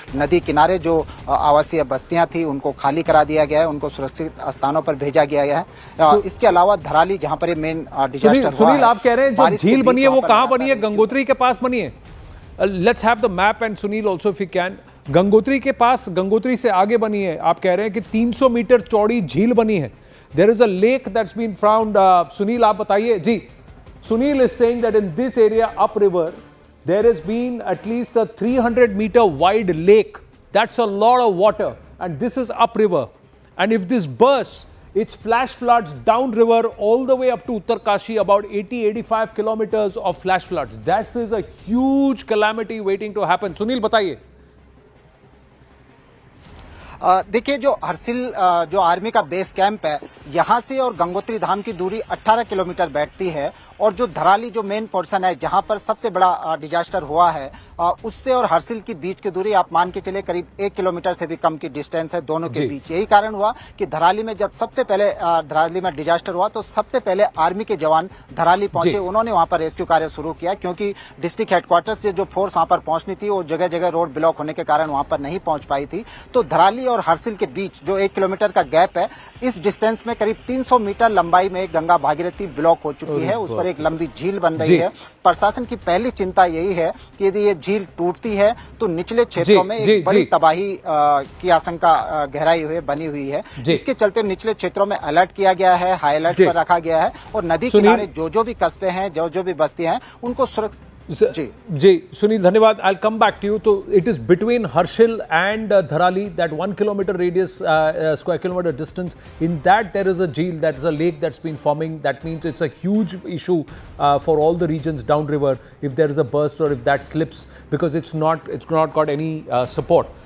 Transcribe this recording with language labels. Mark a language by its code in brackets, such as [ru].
[hi] नदी किनारे जो आवासीय बस्तियां थी उनको खाली करा दिया गया है, उनको सुरक्षित स्थानों पर भेजा गया है। इसके अलावा धराली, जहाँ पर ये मेन डिजास्टर हुआ है, आप कह रहे हैं जो झील बनी है वो कहाँ बनी है? गंगोत्री के पास बनी है। [en] Let's have the map and Sunil also if you can. [hi] Gangotri के पास, गंगोत्री से आगे बनी है। आप कह रहे हैं कि 300 मीटर चौड़ी झील बनी है। [en] There is a lake that's been found. [hi] Sunil, आप बताइए जी। [en] Sunil is saying that in this area upriver, there has been at least a 300-meter wide lake. That's a lot of water, and this is upriver. And if this bursts, it's flash floods downriver all the way up to Uttarkashi, about 80-85 kilometers of flash floods. That is a huge calamity waiting to happen. Sunil, [hi] बताइए। देखिए, जो हरसिल जो army का base camp है, यहाँ से और गंगोत्री धाम की दूरी 18 किलोमीटर बैठती है, और जो धराली जो मेन पोर्शन है जहाँ पर सबसे बड़ा डिजास्टर हुआ है, उससे और हरसिल की बीच की दूरी आप मान के चले करीब 1 किलोमीटर से भी कम की डिस्टेंस है दोनों के बीच। यही कारण हुआ कि धराली में जब सबसे पहले धराली में डिजास्टर हुआ तो सबसे पहले आर्मी के जवान धराली पहुंचे, उन्होंने वहां पर रेस्क्यू कार्य शुरू किया, क्योंकि डिस्ट्रिक्ट हेडक्वार्टर से जो फोर्स वहां पर पहुंचनी थी वो जगह जगह रोड ब्लॉक होने के कारण वहां पर नहीं पहुंच पाई थी। तो धराली और हरसिल के बीच जो 1 किलोमीटर का गैप है, इस डिस्टेंस में करीब 300 मीटर लंबाई में गंगा भागीरथी ब्लॉक हो चुकी है, उस पर एक लंबी झील बन रही है। प्रशासन की पहली चिंता यही है कि यदि ये झील टूटती है तो निचले क्षेत्रों में एक बड़ी तबाही की आशंका गहराई हुई बनी हुई है, जिसके चलते निचले क्षेत्रों में अलर्ट किया गया है, हाई अलर्ट पर रखा गया है, और नदी किनारे जो भी कस्बे हैं, जो भी बस्तियां हैं, उनको सुरक्षित। जी सुनील, धन्यवाद। [en] I'll come back to you. So it is between Harshil and Dharali, that 1 kilometer radius, square kilometer distance. In that there is a jheel, that is a lake that's been forming. That means it's a huge issue for all the regions downriver if there is a burst or if that slips, because it's not got any support.